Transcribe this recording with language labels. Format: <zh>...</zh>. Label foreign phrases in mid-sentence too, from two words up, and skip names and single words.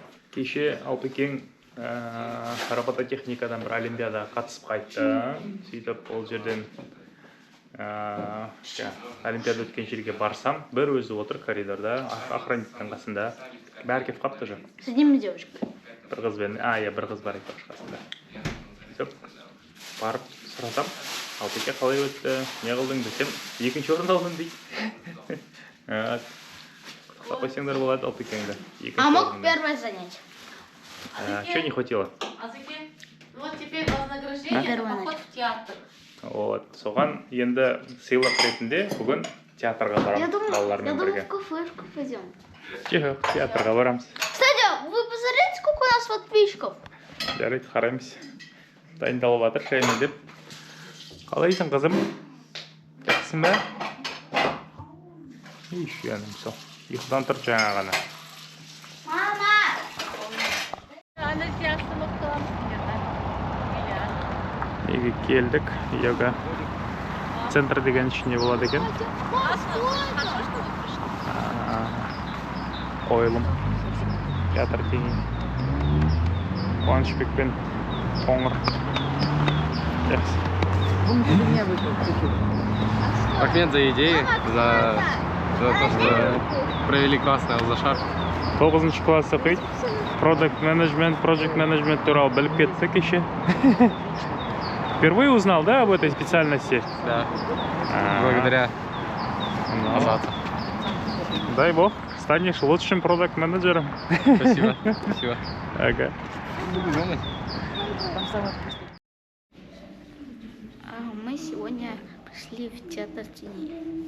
<kk>Кеше Алпекең робототехникадан бір олимпиадаға қатысып қайтты. Сөйтіп ол жерден олимпиада өткен жерге барсам, бір өзі отыр коридорда, охранниктің қасында. Бәрі кетіп қапты жоқ.</kk> <ru>С ним девушка.</ru> <kk>Бір қызбен, бір қыз бар екен қасында. Сөйтіп барып сұратам, Алпеке қалай өтті, не қылдың десем, екінші орын алдым дейді. Құттықтап қойсаңдар болады Алпекеңді.</kk> <ru>А мог первое занять? Что не хватило? Вот теперь вознаграждение, поход в театр. Вот,</ru> <kk>соған енді сыйлық ретінде бүгін театрға барамыз балалармен бірге.</kk> <ru>Я думаю, в кафешку пойдем.</ru> <kk>Жоқ, театрға барамыз.</kk> <ru>Кстати, вы посмотрите, сколько у нас подписчиков?</ru> <kk>Жарайды, қараймыз. Дайындалып жатыр шайны деп. Қалайсың, қызым? Жақсың ба? Еще анам сол. Ұйқыдан тұр жаңа ғана. Мама! Неге келдік, йога центр деген ішінде болады екен. Қойылым, театр деген. Қуанышбек пен Қоңыр. Жақсы.</kk> <ru>Рахмет за идеи, за то, что провели классный Алзашар.</ru> <kk>9 класс оқиды.</kk> <en>Project management</en> <kk>туралы біліп кетті кеше.</kk> <ru>Впервые узнал, да, об этой специальности? Да, благодаря Азату. Дай бог, станешь лучшим продакт-менеджером. Спасибо, спасибо. Ага. Мы сегодня пришли в театр теней.</ru>